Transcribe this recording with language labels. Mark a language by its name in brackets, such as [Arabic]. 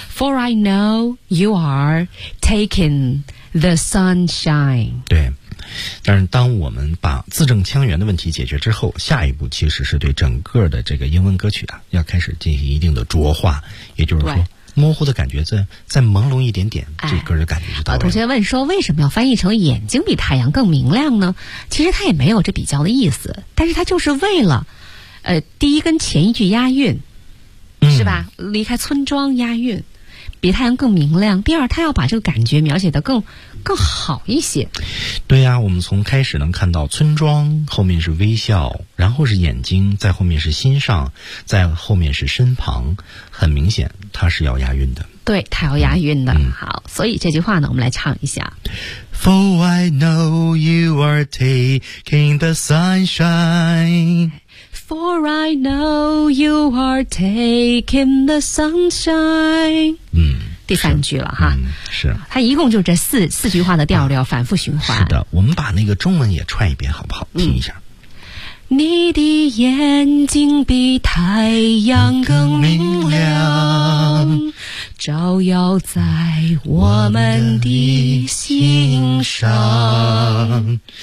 [English] For I know you are taking the sunshine。 [Chinese] 对。但是当我们把字正腔圆的问题解决之后，下一步其实是对整个的这个英文歌曲啊要开始进行一定的浊化，也就是说模糊的感觉再朦胧一点点，这歌的感觉就到位。同学问说为什么要翻译成眼睛比太阳更明亮呢？其实它也没有这比较的意思，但是它就是为了第一跟前一句押韵，是吧，离开村庄押韵比太阳更明亮，第二他要把这个感觉描写得更好一些。对呀，我们从开始能看到村庄，后面是微笑，然后是眼睛，在后面是心上，在后面是身旁，很明显他是要押韵的。对，他要押韵的。好，所以这句话呢我们来唱一下。 [English] For I know you are taking the sunshine For I know you are taking the sunshine。 [Chinese] 嗯，第三句了哈。嗯，是它一共就是这四句话的调调，反复循环。是的，我们把那个中文也串一遍好不好，听一下。你的眼睛比太阳更明亮，照耀在我们的心上。